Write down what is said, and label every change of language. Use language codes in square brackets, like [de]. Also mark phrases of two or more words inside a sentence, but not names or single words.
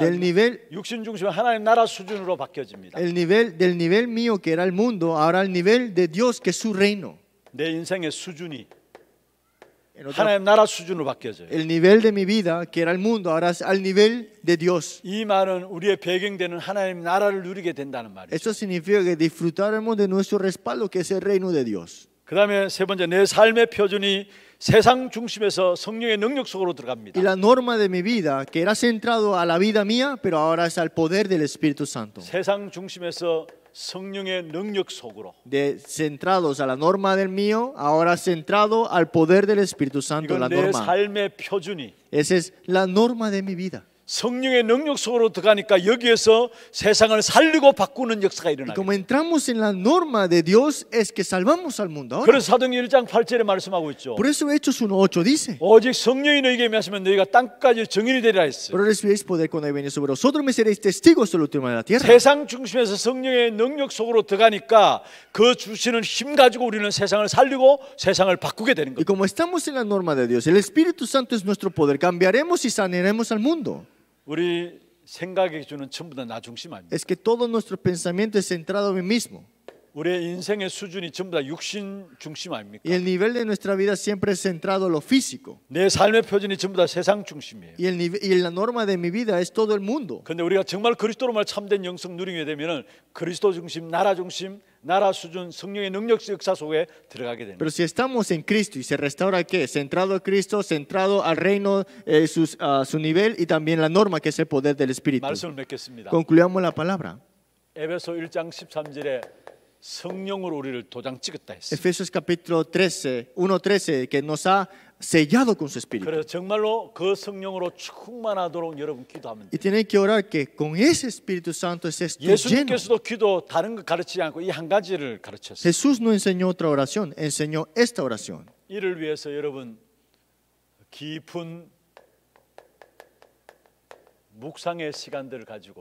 [es] del nivel, [ko] 육신 중심은 하나님 나라 수준으로 바뀌어집니다. [es] del nivel mío que era el mundo, ahora al nivel de Dios que es su reino. [ko] 내 인생의 수준이 [es] En otra- [ko] 하나님 나라 수준으로 바뀌어져요. [es] el nivel de mi vida, que era el mundo, ahora es al nivel de Dios. [ko] 이 말은 우리의 배경되는 하나님 나라를 누리게 된다는 말이죠. [es] Esto significa que disfrutaremos de nuestro respaldo, que es el reino de Dios. [ko] 그 다음에 세 번째, 내 삶의 표준이 세상 중심에서 성령의 능력 속으로 들어갑니다. [es] Y la norma de mi vida, que era centrado a la vida mía, pero ahora es al poder del Espíritu Santo. [ko] 세상 중심에서 성령의 능력 속으로. [es] Centrados a la norma del mío, ahora centrado al poder del Espíritu Santo, la [ko] 이건 내 [es] norma. [ko] 삶의 표준이 [es] Esa es la norma de mi vida. [ko] 성령의 능력 속으로 들어가니까 여기에서 세상을 살리고 바꾸는 역사가 [es] Y [ko] 일어나요. [es] como entramos en la norma de Dios, es que salvamos al mundo ahora. [ko] 그래서 사도행전 1장 8절에 말씀하고 있죠. [es] Por eso Hechos 1:8 dice: [ko] 오직 성령이 너희에게 임하시면 너희가 땅까지 증인이 되리라 했어요. [es] pero recibiréis poder cuando venga sobre vosotros, me seréis testigos del último de la tierra. [ko] 세상 중심에서 성령의 능력 속으로 들어가니까 그 주시는 힘 가지고 우리는 세상을 살리고 세상을 바꾸게 되는 [es] Y [ko] 겁니다. [es] como estamos en la norma de Dios, el Espíritu Santo es nuestro poder, cambiaremos y sanaremos al mundo. [ko] 우리 생각의 기준은 전부 다 나 중심 아닙니다. [es] Es que todo nuestro pensamiento es centrado en mí mismo. [ko] 우리의 인생의 수준이 전부 다 육신 중심 아닙니까? [es] Y el nivel de nuestra vida siempre es centrado en lo físico. [ko] 내 삶의 표준이 전부 다 세상 중심이에요. [es] Y la norma de mi vida es todo el mundo. [ko] 근데 우리가 정말 그리스도로만 참된 영성 누리게 되면은 그리스도 중심, 나라 수준, 성령의 능력 역사 속에 들어가게 됩니다. [es] Pero si estamos en Cristo y se restaura ¿qué? Centrado a Cristo, centrado al reino, su nivel y también la norma que es el poder del Espíritu. [ko] 말씀을 맺겠습니다. [es] Concluyamos la palabra. [ko] 에베소 1장 13절에 성령으로 우리를 도장 찍었다 했어요. [es] Efesios capítulo 1:13, que nos ha sellado con su Espíritu. [ko] 그래서 정말로 그 성령으로 충만하도록 여러분 기도하면 [es] Y [ko] 돼요. [es] tienen que orar que con ese Espíritu Santo estés tú lleno. [ko] 예수님께서도 기도 다른 거 가르치지 않고 이 한 가지를 가르쳤어요. [es] Jesús no enseñó otra oración, enseñó esta oración. [ko] 이를 위해서 여러분 깊은 묵상의 시간들을 가지고